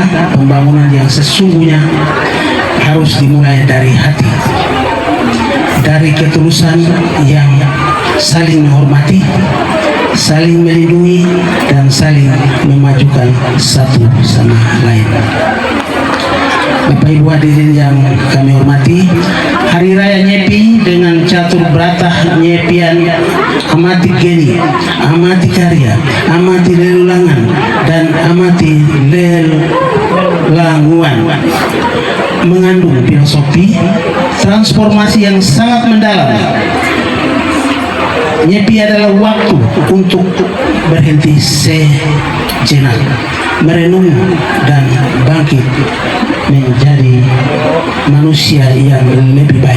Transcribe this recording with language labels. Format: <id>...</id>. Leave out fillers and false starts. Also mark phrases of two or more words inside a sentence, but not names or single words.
<id>Pembangunan yang sesungguhnya harus dimulai dari hati, dari ketulusan yang saling menghormati, saling melindungi, dan saling memajukan satu sama lain. Bapak Ibu hadirin yang kami hormati, Hari Raya Nyepi dengan catur beratah nyepian amati geni, amati karya, amati lelulangan, dan amati lelanguan mengandung filosofi transformasi yang sangat mendalam. Nyepi adalah waktu untuk berhenti sejenak, merenung dan bangkit menjadi manusia yang lebih baik.</id>